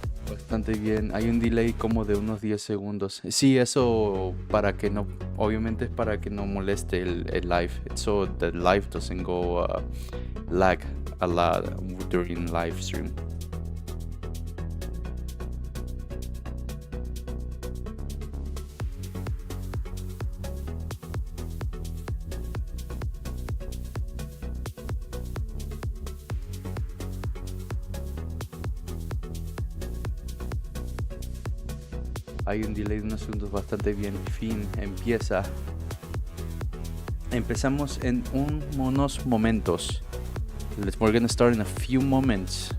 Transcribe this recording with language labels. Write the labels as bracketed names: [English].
[Spanish] Bastante bien. Hay un delay como de unos 10 segundos. Sí, eso para que no, obviamente es para que no moleste el live. [English] So the live doesn't go lag a lot during live stream. [Spanish] Hay un delay de unos segundos bastante bien. Fin, empieza. Empezamos en unos momentos. [English] We're gonna start in a few moments.